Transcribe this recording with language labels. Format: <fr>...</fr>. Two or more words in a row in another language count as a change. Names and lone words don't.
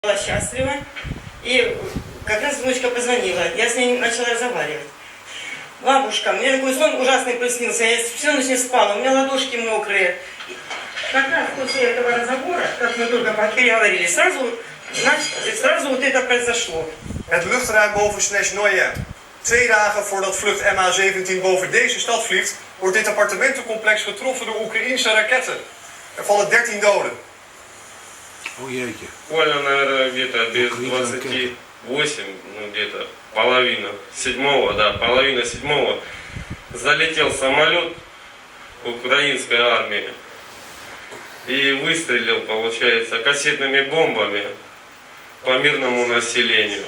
<ru>Была счастлива, и как раз внучка позвонила, я с ней начала разговаривать. Бабушка, мне такой сон ужасный приснился, я всю ночь не спала, у меня ладошки мокрые. Как раз после этого разговора, как мы только переговорили, сразу вот это произошло.</ru> <nl>Het luchtruim boven Snezhnoye. 2 dagen voordat vlucht MH17 boven deze stad vliegt, wordt dit appartementencomplex getroffen door Oekraïense raketten. Er vallen 13 doden. О, jeetje.</nl> <ru>Буквально, наверное, где-то без 28, ну где-то половина седьмого залетел самолет украинской армии и выстрелил, получается, кассетными бомбами по мирному населению.</ru>